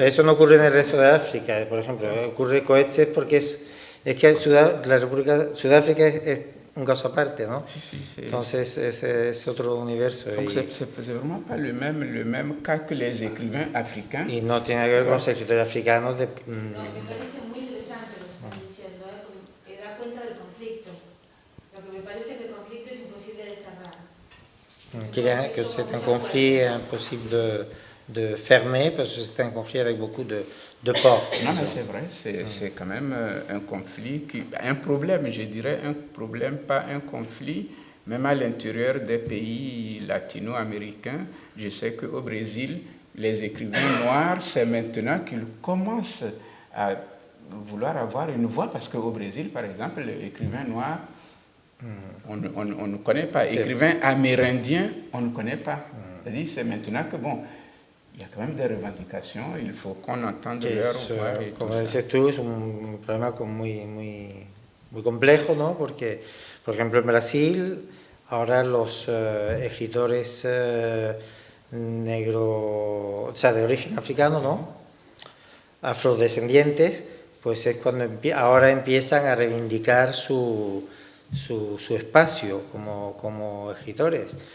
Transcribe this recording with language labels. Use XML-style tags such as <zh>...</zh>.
<es>eso no ocurre en el resto de África, por ejemplo, ocurre Coetzee porque es que la República Sudáfrica es un caso aparte, ¿no? Sí, sí,</es> <fr>c'est-</fr> <es>Entonces es otro universo</es> <fr>Donc</fr> <es>y,</es> <fr>c'est vraiment pas le même cas que les écrivains africains.</fr> <es>y no tiene que ver con los escritores africanos de... No, me parece muy interesante lo que están diciendo, porque da cuenta del conflicto. Lo que me parece que el conflicto es imposible de cerrar.</es> <fr>que c'est un conflit impossible de fermer parce que c'est un conflit avec beaucoup de portes. Non, mais c'est vrai, c'est quand même un conflit, un problème, je dirais, un problème, pas un conflit, même à l'intérieur des pays latino-américains. Je sais qu'au Brésil, les écrivains noirs, c'est maintenant qu'ils commencent à vouloir avoir une voix, parce qu'au Brésil, par exemple, l'écrivain noir, on ne connaît pas. Écrivain amérindien, on ne connaît pas. C'est-à-dire, c'est maintenant que, bon, il y a quand même des revendications, il faut qu'on entende leur voix et</fr> <es>Como</es> <fr>tout ça.</fr> <es>dices tú, es un problema muy complejo, ¿no? Porque, por ejemplo, en Brasil, ahora los escritores negro, o sea, de origen africano, ¿no? Afrodescendientes, pues es cuando ahora empiezan a reivindicar su espacio como escritores.</es>